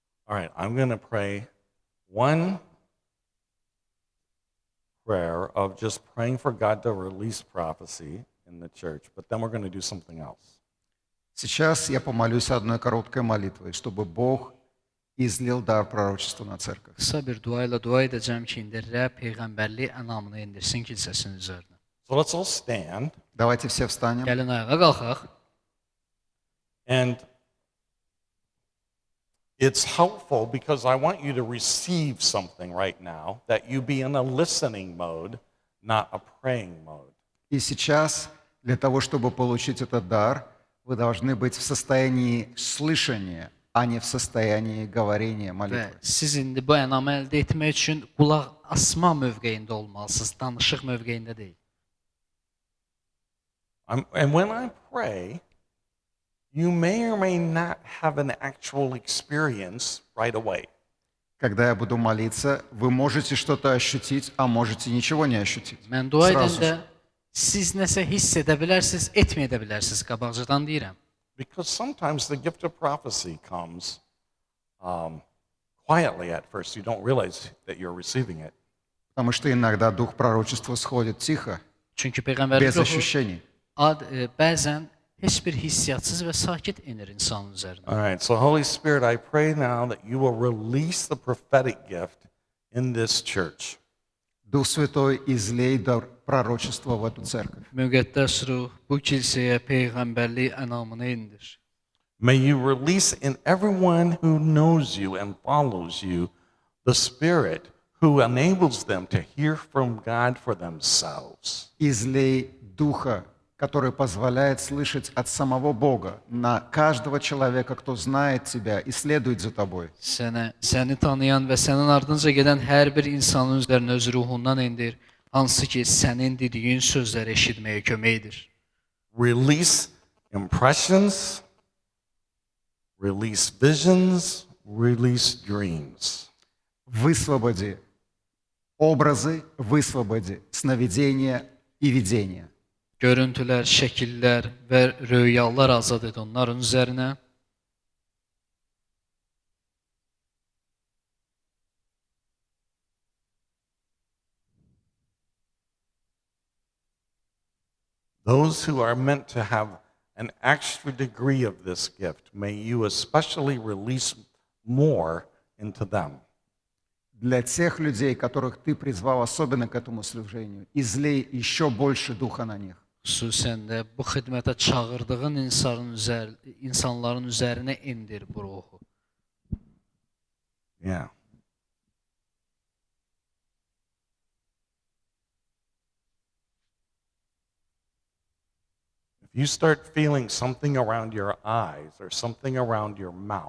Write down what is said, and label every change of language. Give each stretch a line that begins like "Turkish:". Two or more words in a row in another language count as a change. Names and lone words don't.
English: All right, I'm going to pray one prayer of just praying for God to release prophecy in the church, but then we're going to do something else.
Russian: Сейчас я помолюсь одной короткой молитвой, чтобы Бог izlil дар prorocества на церковь.
Azerbaijani: Qısa bir dua ilə dua edəcəm ki, indi Rəbb peyğəmbərlik ənamını indirsin kilsəsinin üzərinə.
English: So let's all stand.
Russian: Давайте все встанем.
Azerbaijani: Gəlin ayağa qalxaq.
English: And it's helpful because I want you to receive something right now, that you be in a listening mode, not a praying mode.
Russian: И сейчас, для того, чтобы получить этот дар, вы должны быть в состоянии слышания, а не в состоянии говорения
Azerbaijani: Və
Russian: молитвы.
Azerbaijani: siz indi bu ənamı əldə etmək üçün qulaq asma mövqeyində olmalısınız, danışıq mövqeyində deyil.
English: And when I pray, you may or may not have an actual experience right away.
Russian: Когда я буду молиться, вы можете что-то ощутить, а можете ничего не ощутить.
Azerbaijani: Mən dua
Russian: Сразу
Azerbaijani: edəndə
Russian: же.
Azerbaijani: siz nəsə hiss edə bilərsiniz, etməyə də bilərsiniz, qabaqcadan deyirəm.
English: Because sometimes the gift of prophecy comes quietly at first. You don't realize that you're receiving it.
Russian: Потому что иногда дух пророчества сходит тихо,
Azerbaijani: Çünki peyğəmbərlik
Russian: без
Azerbaijani: ruhu
Russian: ощущений.
Azerbaijani: bəzən heç bir hissiyatsız və sakit enir insanın üzərinə.
English: All right, so Holy Spirit, I pray now that you will release the prophetic gift in this church.
Russian: Дух Святой, излей дар пророчества в эту церковь.
Azerbaijani: Müqəddəs ruh bu kilsəyə peyğəmbərlik ənamını indir.
English: May you release in everyone who knows you and follows you the Spirit who enables them to hear from God for themselves.
Russian: Излей Духа, который позволяет слышать от самого Бога на каждого человека, кто знает Тебя и следует за Тобой.
Azerbaijani: Səni tanıyan və sənin ardınca gedən hər bir insanın üzərinə öz ruhundan indir, hansı ki sənin dediyin sözləri eşitməyə kömək edir.
English: Release impressions, release visions, release dreams.
Russian: Высвободи образы, высвободи сновидения и видения.
Azerbaijani: Görüntülər, şəkillər və röyalar azad et onların üzərinə.
English: Those who are meant to have an extra degree of this gift, may you especially release more into them.
Russian: Для тех людей, которых Ты призвал особенно к этому служению, излей еще больше Духа на них.
Azerbaijani: Xüsusən də bu xidmətə çağırdığın insanların üzərinə indir bu ruhu.
English: Yeah. If you start feeling something around your eyes or something around your mouth,